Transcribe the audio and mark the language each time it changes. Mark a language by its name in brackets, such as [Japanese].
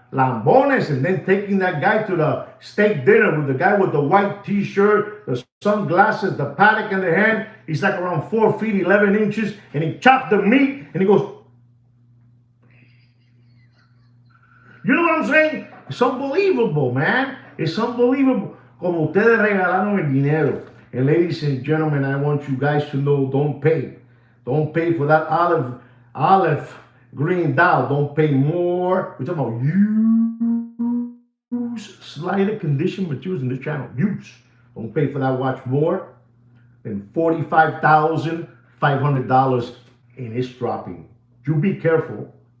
[English] Lambones, and then taking that guy to the steak dinner with the guy with the white t-shirt, the sunglasses, the paddock in the hand. He's like around 4 feet, 11 inches, and he chopped the meat, and he goes, you know what I'm saying? It's unbelievable, man. It's unbelievable. [Spanish] Como ustedes regalaron el dinero. [English] And ladies and gentlemen, I want you guys to know, don't pay. Don't pay for that olive green doll. Don't pay more. We're talking about use slighter condition materials in this channel. Use. Don't pay for that watch more than $45,500, and it's dropping. You be careful.